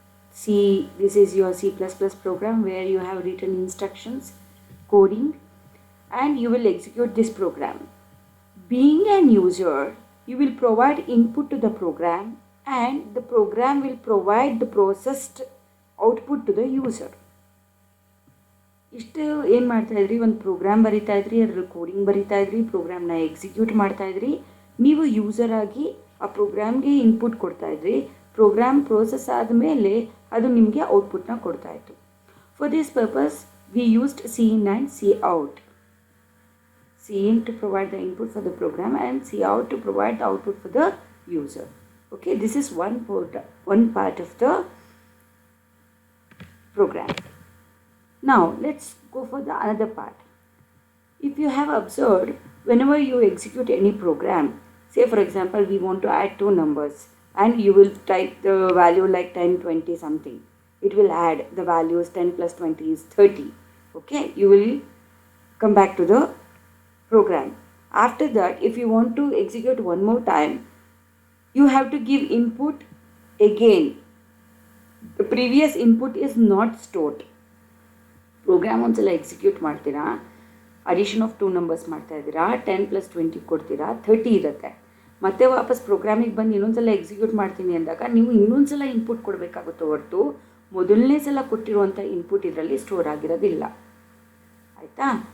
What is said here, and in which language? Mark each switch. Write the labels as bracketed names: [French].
[English] See, this is your C++ program where you have written instructions, coding, and you will execute this program. Being an user, you will provide input to the program and the program will provide the processed output to the user. [Kannada] ಇಷ್ಟು ಏನು ಮಾಡ್ತಾಯಿದ್ರಿ, ಒಂದು program ಬರಿತಾಯಿದ್ರಿ, ಅದರಲ್ಲಿ coding ಬರಿತಾಯಿದ್ರಿ, ಪ್ರೋಗ್ರಾಮ್ನ execute ಮಾಡ್ತಾಯಿದ್ರಿ. ನೀವು user ಆಗಿ ಆ ಪ್ರೋಗ್ರಾಮ್ಗೆ input ಕೊಡ್ತಾಯಿದ್ರಿ. Program process ಆದಮೇಲೆ ಅದು ನಿಮಗೆ ಔಟ್ಪುಟ್ನ ಕೊಡ್ತಾಯಿತ್ತು. [English] For this purpose we used cin and cout. cin to provide the input for the program and cout to provide the output for the user. Okay, this is one part of the program. Now let's go for the another part. If you have observed, whenever you execute any program, say for example we want to add two numbers and you will type the value like 10, 20 something. It will add the values 10 plus 20 is 30. Okay, you will come back to the program. After that, if you want to execute one more time, you have to give input again. The previous input is not stored. [Kannada] Program ಒಂದ್ಸಲ execute ಮಾಡ್ತೀರಾ, [English] addition of two numbers [Kannada] ಮಾಡ್ತಾ ಇದ್ದೀರಾ, 10 + 20 ಕೊಡ್ತೀರಾ, 30 ಇರುತ್ತೆ. ಮತ್ತೆ ವಾಪಸ್ ಪ್ರೋಗ್ರಾಮಿಗೆ ಬಂದು ಇನ್ನೊಂದ್ಸಲ ಎಕ್ಸಿಕ್ಯೂಟ್ ಮಾಡ್ತೀನಿ ಅಂದಾಗ ನೀವು ಇನ್ನೊಂದ್ಸಲ ಇನ್ಪುಟ್ ಕೊಡಬೇಕಾಗುತ್ತೆ ಹೊರತು ಮೊದಲನೇ ಸಲ ಕೊಟ್ಟಿರುವಂಥ ಇನ್ಪುಟ್ ಇದರಲ್ಲಿ ಸ್ಟೋರ್ ಆಗಿರೋದಿಲ್ಲ. ಆಯಿತಾ?